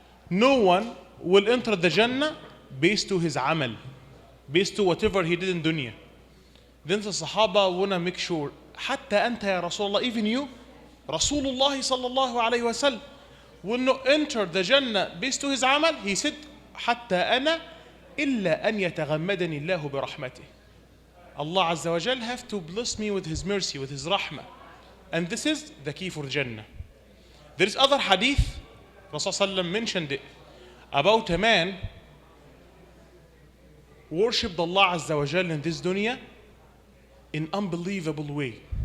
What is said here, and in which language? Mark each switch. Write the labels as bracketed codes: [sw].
[en] No one will enter the Jannah based to his amal, based to whatever he did in dunya. Then the Sahaba wanna make sure, [ar] حتى أنت يا رسول الله, [en] even you, Rasulullah sallallahu alayhi wa sallam, will not enter the Jannah based to his amal. He said, [ar] حتى أنا إلا أن يتغمدني الله برحمته. [en] Allah Azza wa Jal have to bless me with His mercy, with His rahmah. And this is the key for Jannah. There is other hadith, Rasulullah mentioned it, about a man worshipped Allah Azza wa Jal in this dunya in unbelievable way.